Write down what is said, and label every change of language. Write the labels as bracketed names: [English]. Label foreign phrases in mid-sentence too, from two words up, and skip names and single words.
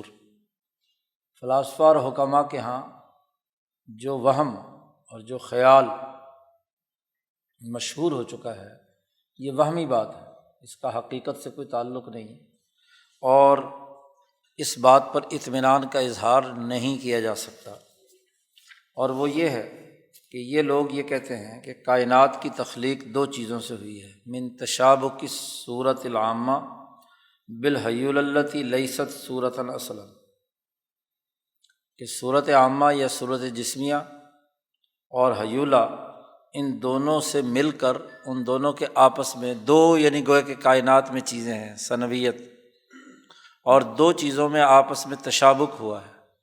[Urdu] فلاسفہ اور حکماء کے ہاں جو وہم اور جو خیال مشہور ہو چکا ہے یہ وہمی بات ہے، اس کا حقیقت سے کوئی تعلق نہیں، اور اس بات پر اطمینان کا اظہار نہیں کیا جا سکتا۔ اور وہ یہ ہے کہ یہ لوگ یہ کہتے ہیں کہ کائنات کی تخلیق دو چیزوں سے ہوئی ہے، [Arabic] من تشابک الصورۃ العامہ بالہیولہ التی لیست صورۃ اصلا، [Urdu] کہ صورت عامہ یا صورت جسمیہ اور ہیولہ ان دونوں سے مل کر ان دونوں کے آپس میں دو، یعنی گویا کہ کائنات میں چیزیں ہیں ثنویت، اور دو چیزوں میں آپس میں تشابک ہوا ہے۔